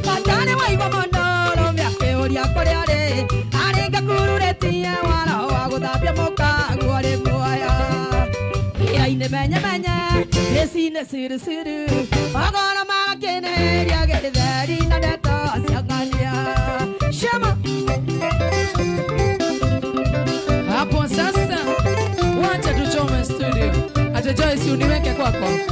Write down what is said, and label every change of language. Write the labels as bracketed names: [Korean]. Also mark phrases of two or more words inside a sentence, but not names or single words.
[Kikuyu] Bata nĩ waigua mũno, rũmia akĩũria kũrĩa arĩ. Arĩ ngakururĩtie wara wa gũthambia mũkango arĩ muoya. Ria-inĩ menye, menye, rĩci-inĩ siri, siri. Magoro magakĩnĩria gĩtheri na ndeto cia ng'ania. [Swahili] Shema. Hapo sasa, wacha tuchome studio. Ate Joyce, uniweke kwako.